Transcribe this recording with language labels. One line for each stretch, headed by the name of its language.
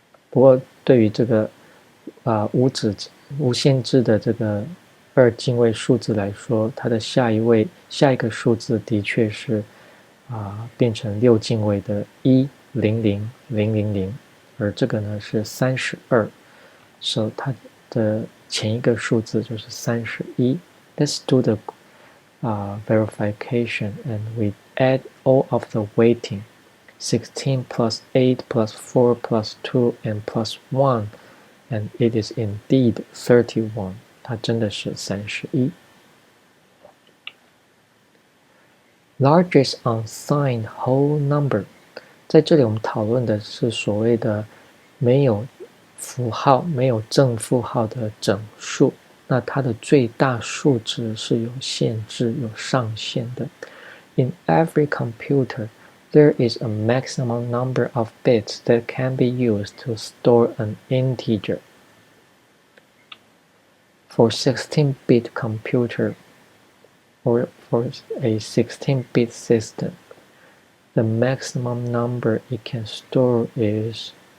Chinese: 不过对于这个无限制的这个2进位数字来说，它的下一个数字的确是变成6进位的100000, 而这个呢是32，
English: so
Chinese: 它的前一个数字就是31。
English: Let's do the verification, and we add all of the weighting. 16 plus 8 plus 4 plus 2 and plus 1, and it is indeed 31.
Chinese: 它真的是31。
English: Largest unsigned whole number.
Chinese: 在这里我们讨论的是所谓的没有符号、没有正负号的整数。那它的最大数值是有限制、有上限的。
English: In every computer, there is a maximum number of bits that can be used to store an integer. For 16-bit computer, or for a 16-bit system, the maximum number it can store is